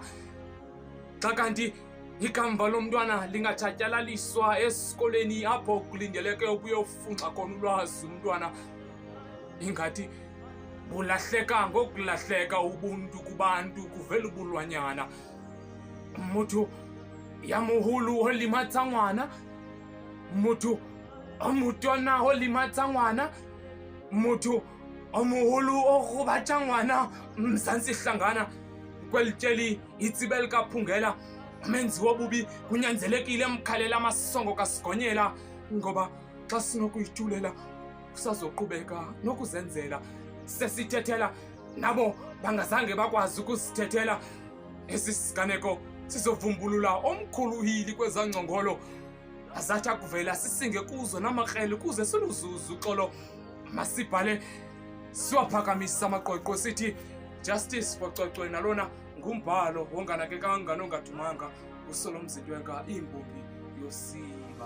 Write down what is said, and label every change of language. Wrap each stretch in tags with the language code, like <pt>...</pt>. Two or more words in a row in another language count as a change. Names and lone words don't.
<xh>Xa kanti ikamva lomntwana lingathatyalaliswa esikoleni apho kulindeleke ukuyofunxa khona ulwazi umntwana, ingathi bulahleka ngokulahleka ubuntu kubantu kuvela ubulwanyana.</xh> <st>Motho ya moholo o limatsa ngwana, motho o motona o limatsa ngwana, motho o moholo o gobatsa ngwana.</st> <xh>Mzantsi Hlangana kweli tyeli itsibe likaphungela, menzi wobubi kunyanzelekile emkhalela amasongo kasigonyela, ngoba xa sinokuyitulela kusazoqhubeka nokuzenzela. Sesithethela nabo bangazange bakwazi ukusithethela. Esi siganeko sizovumbulula omkhulu uhili kwezangcongolo, azathi akuvela sisinge kuzo namakrele kuze siluzuzu uxolo. Masibhale siwaphakamisa amaqweqwe sithi</xh> <en>justice for Cwecwe,</en> <xh>nalona ngumbhalo wonganakekanga nongadumanga uSolomzidwenga, imbumbi yosini.</xh>